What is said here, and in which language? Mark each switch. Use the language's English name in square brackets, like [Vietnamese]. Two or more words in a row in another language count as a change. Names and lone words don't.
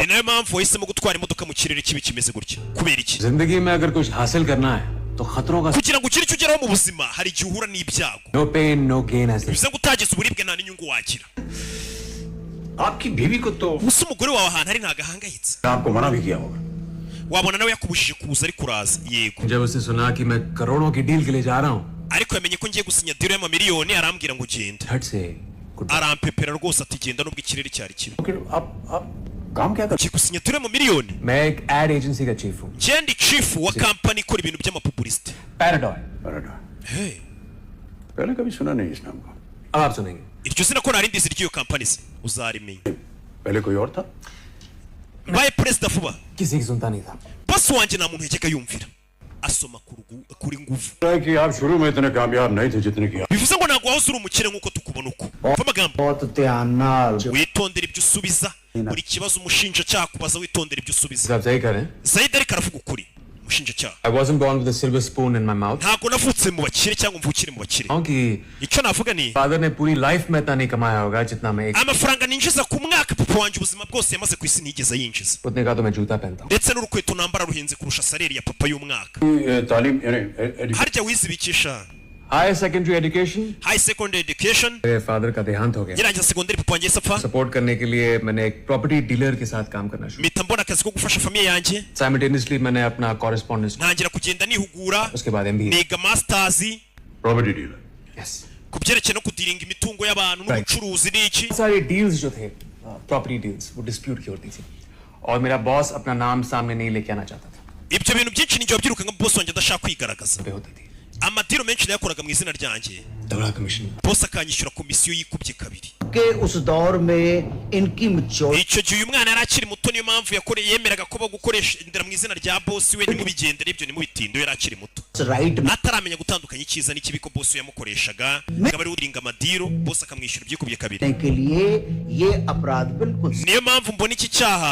[Kinyarwanda] ni nayo mpamvu wahisemo gutwara imodoka mu kirere kibi kimeze gutya kubera iki [Hindi] जिंदगी में अगर कुछ हासिल करना है तो खतरों का [Kinyarwanda] kugira ngo ugire icyo ugeraho mu buzima hari igihe uhura n'ibyago [English] no pain no gain ऐसे [Kinyarwanda] bivuze ngo utageze uburibwe nta n'inyungu wagira [Hindi] आपकी बीवी को तो [Kinyarwanda] gusa umugore wawe ahantu ari ntabwo ahangayitse [Hindi] आपको मना भी किया होगा [Kinyarwanda] wabona nawe yakubujije kuza ariko uraza yego [Hindi] जब उसने सुना कि मैं करोड़ों की डील के लिए जा रहा हूँ [Kinyarwanda] ariko yamenye ko ngiye gusinya diro y'amamiliyoni arambwira ngo genda [Hindi] झट से [English] good bye. [Kinyarwanda] arampepera rwose ati genda nubwo ikirere cyari kibi [Hindi] फिर आप काम क्या [Kinyarwanda] ugiye gusinya diro y'amamiliyoni [Hindi] मैं एक [English] ad agency [Hindi] का चीफ हूँ [Kinyarwanda] jendi chief wa kampani ikora ibintu by'amapubulisite [Hindi] पैराडॉय कर [English] hey [Hindi] पहले कभी सुना नहीं इस नाम को अब आप सुनेंगे [Kinyarwanda] iryo zina ko nari ndizi ry'iyo kampani se uzarimenya [Hindi] पहले कोई और था [Kinyarwanda] mbaye perezida vuba [Hindi] किसी की सुनता नहीं था [Kinyarwanda] bosi wanjye nta muntu yajyaga yumvira asoma kuri nguvu [Hindi] है कि आप शुरू में इतने कामयाब नहीं थे जितने की [Kinyarwanda] bivuze ngo ntabwo wahoze uri umukire nk'uko tukubona uko mva amagambo [Hindi] बहुत ध्यान नाल [Kinyarwanda] witondera ibyo usubiza buri kibazo umushinjacyaha kubaza witondera ibyo usubiza [Hindi] आप सही करें [Kinyarwanda] zayidi ariko aravuga ukuri umushinjacyaha [English] I wasn't born with a silver spoon in my mouth [Kinyarwanda] ntabwo navutse mu bakire cyangwa mvukire mu bakire [Hindi] क्योंकि [Kinyarwanda] icyo navuga ni [Hindi] फादर ने पूरी लाइफ में इतना नहीं कमाया होगा जितना मैं एक [Kinyarwanda] amafaranga ninjiza ku mwaka papa wanjye ubuzima bwose yamaze ku isi ntiyigeze yinjiza [Hindi] उतने का तो मैं जूता पहनता हूँ [Kinyarwanda] ndetse n'urukweto nambara ruhenze kurusha saleri ya papa y'umwaka [Hindi] तालीम [Kinyarwanda] harya wizibikisha [English] high secondary education high secondary education [Hindi] मेरे फादर का देहांत हो गया [Kinyarwanda] ngirangiza segonderi papa wanjye yahise apfa [Hindi] सपोर्ट करने के लिए मैंने एक [English] property dealer [Hindi] के साथ काम करना शुरू [Kinyarwanda] mpita mbona akazi ko gufasha famiye yanjye [Hindi] साइमल्टेनियसली मैंने अपना कॉरेस्पॉन्डेंस [Kinyarwanda] ntangira kugenda nihugura [Hindi] उसके बाद MBA [Kinyarwanda] niga masters [English] property dealer यस [Kinyarwanda] ku byerekeye no kudiringa imitungo y'abantu n'ubucuruzi n'iki [Hindi] सारी डील्स जो थे [English] property deals [Hindi] वो डिस्प्यूट की होती थी और मेरा बॉस अपना नाम सामने नहीं लेके आना चाहता था [Kinyarwanda] ibyo bintu byinshi ninjye wabyiruka nka boss wanjye adashaka kwigaragaza [Hindi] पे होती थी [Kinyarwanda] amadiro menshi nayakoraga mu izina ryanjye [Hindi] तगड़ा कमीशन [Kinyarwanda] boss akanyishyura komisiyo yikubye kabiri [Hindi] के उस दौर में इनकी मैच्योरिटी [Kinyarwanda] icyo gihe uyu mwana yari akiri muto niyo mpamvu yemeraga ko bagukoresha indera mu izina rya boss we ntimubigendere ibyo nimubitinde yari akiri muto [Hindi] राइट [Kinyarwanda] ataramenya gutandukanya icyiza n'ikibi ko boss yamukoreshaga akaba ari uringa amadiro boss akamwishyura ibyikubye kabiri [Hindi] के लिए ये अपराध बिल्कुल [Kinyarwanda] niyo mpamvu mbona iki cyaha